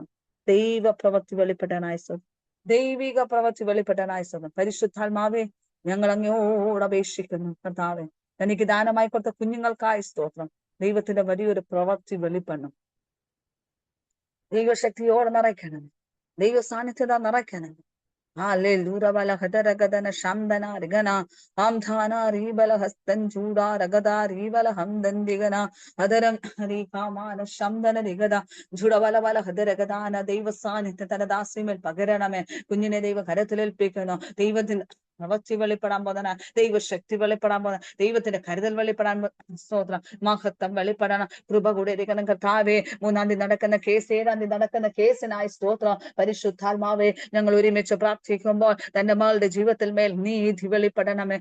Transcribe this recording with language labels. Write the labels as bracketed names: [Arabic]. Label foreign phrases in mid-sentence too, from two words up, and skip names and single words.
[Malayalam] ദൈവപ്രവൃത്തി വെളിപ്പെടാനായി സ്തോത്രം. ദൈവിക പ്രവൃത്തി വെളിപ്പെടാനായി സ്തോത്രം. പരിശുദ്ധാത്മാവെ ഞങ്ങൾ അങ്ങയോട് അപേക്ഷിക്കുന്നു. കർത്താവെ തനിക്ക് ദാനമായി കൊടുത്ത കുഞ്ഞുങ്ങൾക്കായി സ്തോത്രം. ദൈവത്തിന്റെ വലിയൊരു പ്രവൃത്തി വെളിപ്പെടണം. ദൈവശക്തിയോടെ നിറയ്ക്കണം. ദൈവ സാന്നിധ്യത നിറയ്ക്കണം. Hallelujah, Hadarakadana Shamdana Rigana, Amthana Ribala Hastan Juda, Ragada, Ribala Hamdan Digana, Hadaram Rikamana Shamdana Rigada, Judavala Hadarakadana, Deva San, Tatadasimel Pagaraname, Kunine Deva Karatil Picano, David പ്രവൃത്തി വെളിപ്പെടാൻ ദൈവശക്തി വെളിപ്പെടാൻ ദൈവത്തിന്റെ കരുതൽ വെളിപ്പെടാൻ സ്തോത്രം. മഹത്വം വെളിപ്പെടണം. കൃപ കൂടെ ഇരിക്കണം കർത്താവേ. 3-ാം തീയതി നടക്കുന്ന കേസ്, 7-ാം തീയതി നടക്കുന്ന കേസിനായി സ്തോത്രം. പരിശുദ്ധാത്മാവേ ഞങ്ങൾ ഒരുമിച്ച് പ്രാർത്ഥിക്കുമ്പോൾ തന്റെ മകളുടെ ജീവിതത്തിൽ മേൽ നീതി വെളിപ്പെടണമേ.